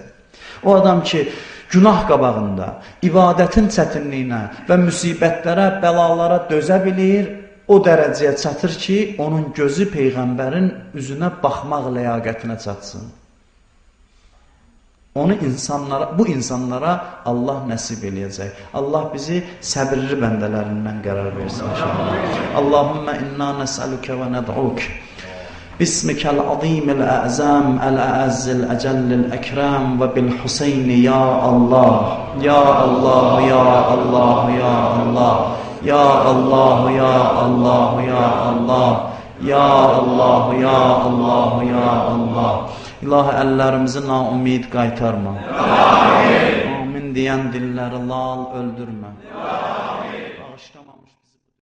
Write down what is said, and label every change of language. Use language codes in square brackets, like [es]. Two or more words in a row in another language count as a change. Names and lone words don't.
[az] O adam ki, günah qabağında, ibadətin çətinliyinə və müsibətlərə, bəlalara dözə bilir, o dərəcəyə çatır ki, onun gözü Peyğəmbərin üzünə baxmaq ləyaqətinə çatsın. Onu bu insanlara Allah nəsib eləyəcək. Allah bizi səbirli bəndələrindən qərar versin. [ar] اللهم إنا نسألك و ندعوك. باسمك العظيم الأعزام الأعز الأجل الأكرام وبالحسين يا الله يا الله يا الله يا الله يا الله يا الله يا الله يا الله يا الله يا الله [az] İlahi əllərimizi naumid qaytarma. [ar] Amin. [az] Amin deyən dilləri lal öldürmə. Amin. Bağışlamamış bizi.